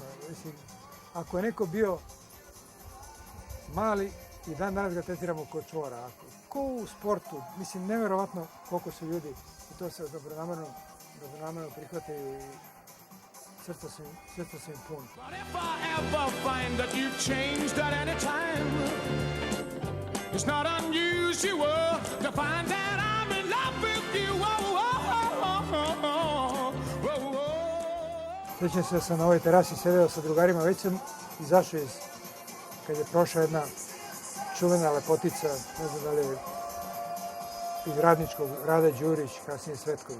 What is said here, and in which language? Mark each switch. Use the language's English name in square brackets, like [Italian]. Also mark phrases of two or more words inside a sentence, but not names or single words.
[Serbian] Mislim, ako je neko bio mali i dan danas ga tretiramo kao čvora, ko u sportu, mislim, nevjerovatno koliko su ljudi i to se dobronamerno prihvataju i srca su im pun. [English] But if I ever find that you've changed at any time, it's not unusual to find that I'm in love with you. [Serbian] Sjećam se da sam na ovoj terasi sedeo sa drugarima, već sam izašao kad je prošla jedna čuvena lepotica, ne znam da li je iz Radničkog, Rada Đurić, kasnije Svetković.